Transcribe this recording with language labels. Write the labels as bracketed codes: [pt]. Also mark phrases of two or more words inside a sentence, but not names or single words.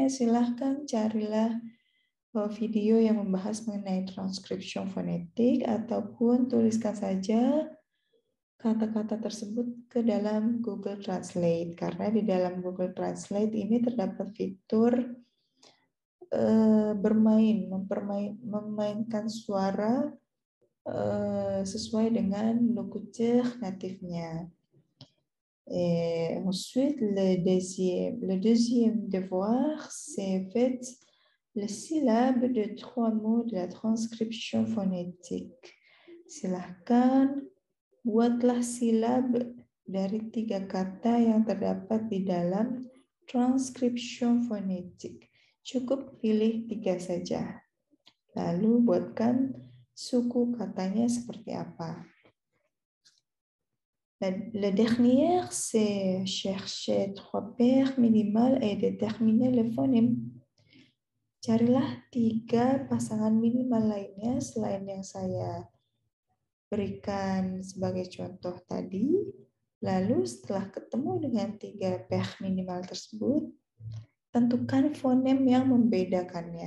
[id] Silahkan carilah video yang membahas mengenai transcription fonetik ataupun tuliskan saja kata-kata tersebut ke dalam Google Translate, karena di dalam Google Translate ini terdapat fitur memainkan suara sesuai dengan [fr] locuteur natifnya. Et ensuite, le deuxième devoir, c'est fait les syllabes de 3 mots de la transcription phonétique. [id] Silahkan buatlah silab dari 3 kata yang terdapat di dalam [fr] transcription phonétique. [id] Cukup pilih 3 saja. Lalu buatkan suku katanya seperti apa. [fr] La dernière, c'est chercher 3 paires minimales et déterminer le phonème. [id] Carilah 3 pasangan minimal lainnya selain yang saya berikan sebagai contoh tadi. Lalu setelah ketemu dengan 3 pair minimal tersebut, tentukan fonem yang membedakannya.